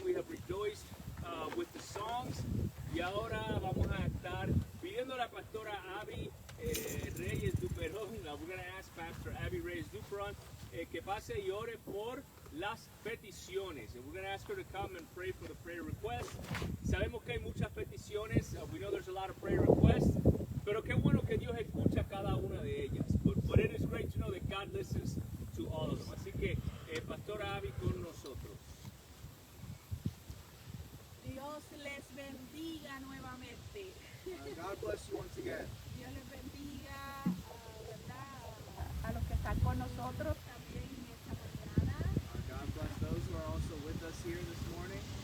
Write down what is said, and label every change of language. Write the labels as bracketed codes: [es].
[en] We have rejoiced with the songs. [es] Y ahora vamos a estar pidiendo a la pastora Abby Reyes Duperón. [en] We're going to ask Pastor [es] Abby Reyes Duperón que pase y ore por las peticiones. [en] And we're going to ask her to come and pray for the prayer requests. [es] Sabemos que hay muchas peticiones. [en] We know there's a lot of prayer requests. [es] Pero qué bueno que Dios escucha cada una de ellas. [en] But it is great to know that God listens to all of them. [es] Así que, Pastora Abby con nosotros. Dios les bendiga nuevamente. [en] God bless you once again. [es] Dios les bendiga, ¿verdad? A los que están con nosotros también en esta mañana. [en] God bless those who are also with us here this morning.